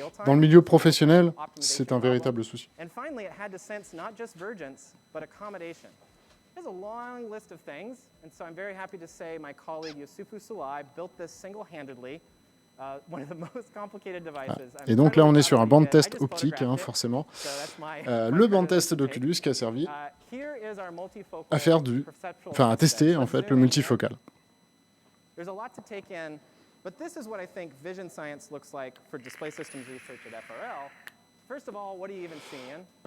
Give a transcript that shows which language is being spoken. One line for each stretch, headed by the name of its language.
French: Dans le milieu professionnel, c'est un véritable souci.
English: And finally, it had to sense not just vergence, but accommodation. There's a long list of things, and so I'm very happy to say my colleague Youssoufou Soulai built this single-handedly. One of the most complicated devices.
French: Et donc là, on est sur un banc de test optique, hein, forcément. Le banc de test d'Oculus qui a servi à faire à tester en fait le multifocal.
English: There's a lot to take in, but this is what I think vision science looks like for display systems research at FRL. First of all, what are you even seeing?